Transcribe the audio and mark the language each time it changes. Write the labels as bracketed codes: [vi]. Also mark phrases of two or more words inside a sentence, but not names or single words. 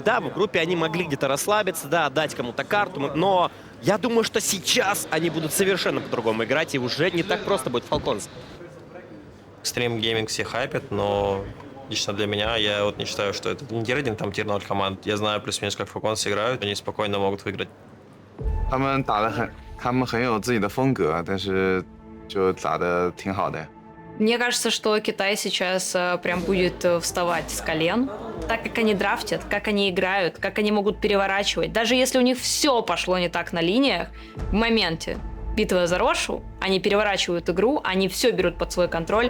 [ru] Да, в группе они могли где-то расслабиться, да, отдать кому-то карту, но я думаю, что сейчас они будут совершенно по-другому играть, и уже не так просто будет Falcons. Extreme Gaming все хайпят, но лично для меня, я вот не считаю, что это не тир-1, там тир-0 команд. Я знаю плюс-минус, как Falcons играют, они спокойно могут выиграть. [zh] 他们很有自己的风格，但是就打得挺好的。 [ru] Мне кажется, что Китай сейчас прям будет вставать с колен. Так как они драфтят, как они играют, как они могут переворачивать. Даже если у них все пошло не так на линиях, в моменте битва за Рошу, они переворачивают игру, они все берут под свой контроль.